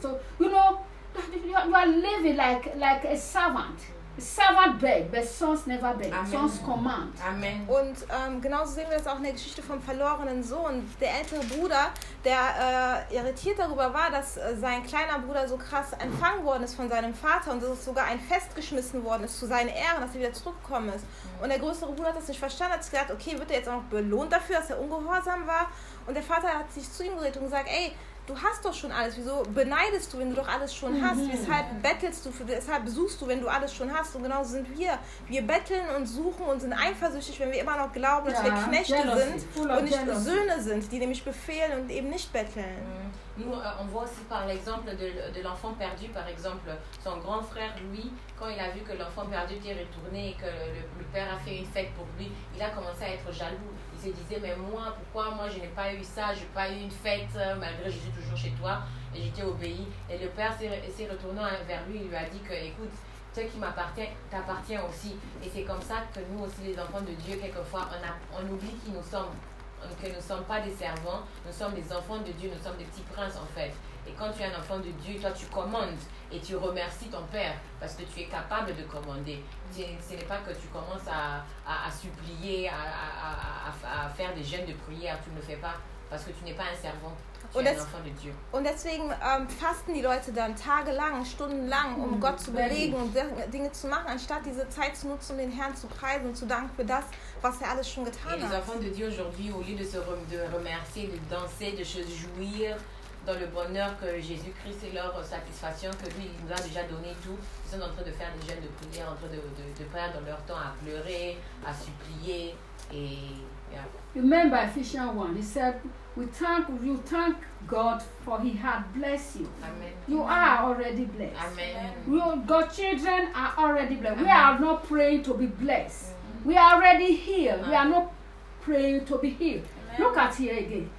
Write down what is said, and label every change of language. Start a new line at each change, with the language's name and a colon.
English: So, you know, you are living like a servant. Servant beg, but sons never beg. Amen. Sons command. Amen.
German: Und genauso sehen wir das auch in der Geschichte vom verlorenen Sohn. Der ältere Bruder, der irritiert darüber war, dass sein kleiner Bruder so krass empfangen worden ist von seinem Vater und dass es sogar ein Fest geschmissen worden ist zu seinen Ehren, dass er wieder zurückgekommen ist. Und der größere Bruder hat das nicht verstanden, hat sich gedacht, okay, wird er jetzt auch noch belohnt dafür, dass er ungehorsam war? Und der Vater hat sich zu ihm gedreht und gesagt, ey, du hast doch schon alles, wieso beneidest du, wenn du doch alles schon hast? Weshalb bettelst du, weshalb suchst du, wenn du alles schon hast? Und genauso sind wir. Wir betteln und suchen und sind eifersüchtig, wenn wir immer noch glauben, dass wir Knechte sind und nicht Söhne sind, die nämlich befehlen und eben nicht betteln.
French: Nous, on voit aussi par l'exemple de l'enfant perdu, par exemple, son grand frère, lui, quand il a vu que l'enfant perdu était retourné et que le père a fait une fête pour lui, il a commencé à être jaloux. Il se disait, mais moi, pourquoi moi je n'ai pas eu ça, je n'ai pas eu une fête, malgré que je suis toujours chez toi, et j'étais obéi. Et le père s'est retourné vers lui, il lui a dit que, écoute, ce qui m'appartient, t'appartient aussi. Et c'est comme ça que nous aussi, les enfants de Dieu, quelquefois, on oublie qui nous sommes. Que nous ne sommes pas des servants, nous sommes des enfants de Dieu, nous sommes des petits princes en fait. Et quand tu es un enfant de Dieu, toi tu commandes et tu remercies ton père parce que tu es capable de commander. Ce n'est pas que tu commences à supplier, à faire des jeûnes de prière, tu ne le fais pas parce que tu n'es pas un servant.
German: Und deswegen fasten die Leute dann tagelang, stundenlang, um Gott zu bewegen und Dinge zu machen, anstatt diese Zeit zu nutzen, um den Herrn zu preisen und zu danken für das, was er alles schon getan hat.
French: Et les enfants de Dieu aujourd'hui, au lieu de se remercier, de danser, de se jouir dans le bonheur que Jésus-Christ est leur satisfaction, que lui nous a déjà donné tout, ils sont en train de faire des jeûnes de prière, en train de perdre leur temps à pleurer, à supplier et...
English: Remember Ephesians 1, he said, you thank God for he had blessed you. Amen. You are already blessed. Amen. God's children are already blessed. Amen. We are not praying to be blessed. Amen. We are already healed. Amen. We are not praying to be healed. Amen. Look at here again.